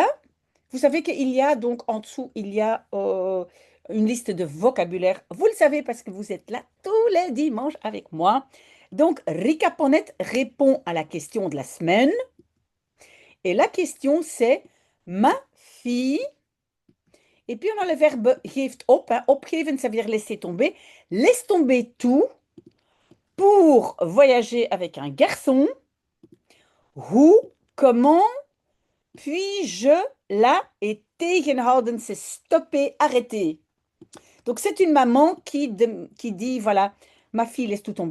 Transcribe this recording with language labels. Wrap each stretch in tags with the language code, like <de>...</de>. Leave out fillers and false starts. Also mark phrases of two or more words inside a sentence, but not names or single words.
<fr>Vous savez qu'il y a donc en dessous, il y a une liste de vocabulaire. Vous le savez parce que vous êtes là tous les dimanches avec moi. Donc, Rika Ponnet répond à la question de la semaine. Et la question, c'est ma fille. Et puis, on a le verbe</fr> <nl>geeft op.</nl> <fr>Hein. Opgeven, ça veut dire laisser tomber. Laisse tomber tout pour voyager avec un garçon. Hoe, comment puis-je la et tegenhouden, c'est stopper, arrêter. Donc, c'est une maman qui dit, voilà, ma fille laisse tout tomber.</fr>